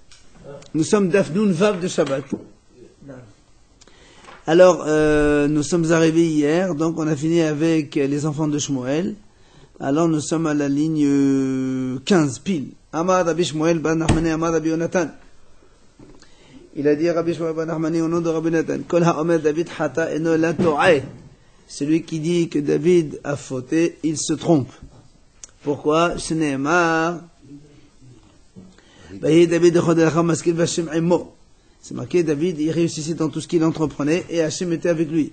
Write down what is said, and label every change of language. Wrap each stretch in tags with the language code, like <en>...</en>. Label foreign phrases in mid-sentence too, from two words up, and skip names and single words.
<fr>Nous sommes Dafnoun Vav de Shabbat. Alors, nous sommes arrivés hier, donc on a fini avec les enfants de Shmuel. Alors nous sommes à la ligne 15, pile.</fr> <he>אמר רבי שמואל בן נחמני, אמר רבי יונתן.</he> <fr>Il a dit Rabbi Shmuel ben Nachmani au nom de Rabbi Yonatan.</fr> <he>כל האומר דוד חטא אינו אלא טועה.</he> <fr>Celui qui dit que David a fauté, il se trompe. Pourquoi? Shneemar. C'est marqué, David, il réussissait dans tout ce qu'il entreprenait, et Hachem était avec lui.</fr>